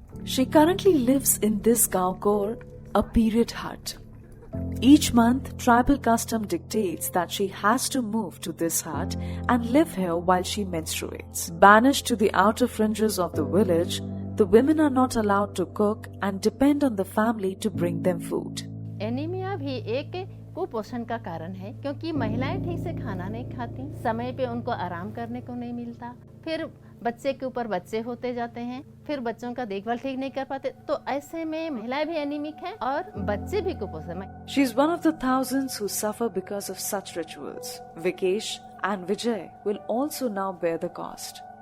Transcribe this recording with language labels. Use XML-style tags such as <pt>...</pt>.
<en>She currently lives in this gaokor, a period hut. Each month, tribal custom dictates that she has to move to this hut and live here while she menstruates. Banished to the outer fringes of the village, the women are not allowed to cook and depend on the family to bring them food.</en> <hi>Anaemia भी एक कुपोषण का कारण है, क्योंकि महिलाएं ठीक से खाना नहीं खाती, समय पे उनको आराम करने को नहीं मिलता, फिर बच्चे के ऊपर बच्चे होते जाते हैं, फिर बच्चों का देखभाल ठीक नहीं कर पाते, तो ऐसे में महिलाएं भी एनीमिक हैं और बच्चे भी कुपोषण में।</hi> <en>She is one of the thousands who suffer because of such rituals. Vikesh and Vijay will also now bear the cost.</en>